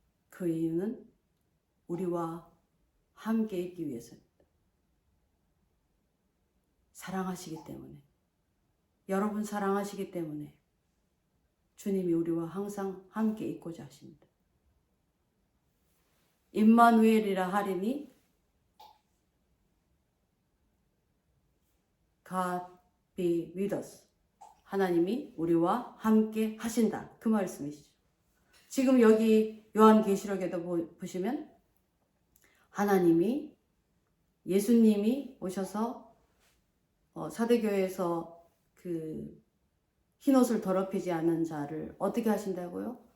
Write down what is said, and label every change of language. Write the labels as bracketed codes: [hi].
[ko] 그 이유는 우리와 함께 있기 위해서입니다. 사랑하시기 때문에, 여러분 사랑하시기 때문에 주님이 우리와 항상 함께 있고자 하십니다. 임마누엘이라 하리니 [en] God be with us. [ko] 하나님이 우리와 함께 하신다. 그 말씀이시죠. 지금 여기 요한계시록에도 보시면 하나님이, 예수님이 오셔서 사대교회에서 그 흰옷을 더럽히지 않은 자를 어떻게 하신다고요?